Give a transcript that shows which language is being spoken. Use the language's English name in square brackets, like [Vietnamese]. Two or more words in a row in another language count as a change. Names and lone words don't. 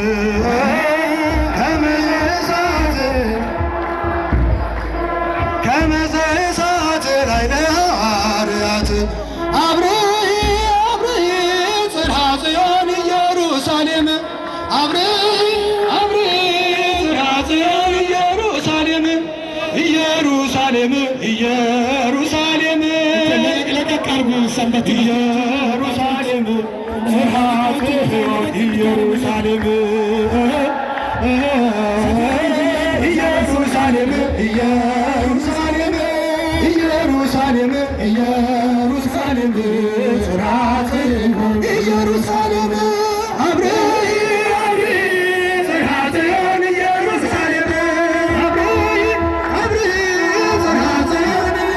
[Geez] ከመዘ እሳት ከመዘ እሳት ላዕለ ሐዋርያት አብርሂ አብርሂ ጽርሐ ጽዮን ኢየሩሳሌም አብርሂ አብርሂ ጽርሐ ጽዮን ኢየሩሳሌም ኢየሩሳሌም ኢየሩሳሌም [Amharic] ለቀቅ አድርጉ [Geez] ሰንበት ኢየሩሳሌም ጽርሐ ጽዮን ኢየሩሳሌም ኢየሩሳሌም ኢየሩሳሌም ኢየሩሳሌም ኢየሩሳሌም ጽርሐ ጽዮን ኢየሩሳሌም አብርሂ አብርሂ ጽርሐ ጽዮን ኢየሩሳሌም አብርሂ አብርሂ ጽርሐ ጽዮን